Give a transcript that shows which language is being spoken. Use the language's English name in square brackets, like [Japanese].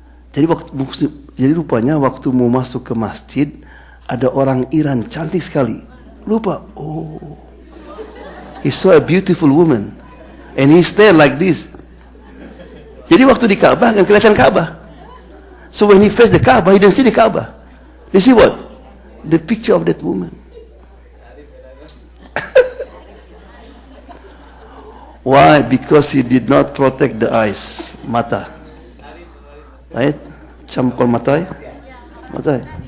[Indonesian] Jadi rupanya waktu mau masuk ke masjid, ada orang Iran cantik sekali. Lupa, [English] oh, he saw a beautiful woman, and he stared like this. [Indonesian] Jadi waktu di Ka'bah kan kelihatan Ka'bah. [English] So when he faced the Ka'bah, he didn't see the Ka'bah. You see what? The picture of that woman. Why? Because he did not protect the eyes, mata. Right? Campur matai. Matai.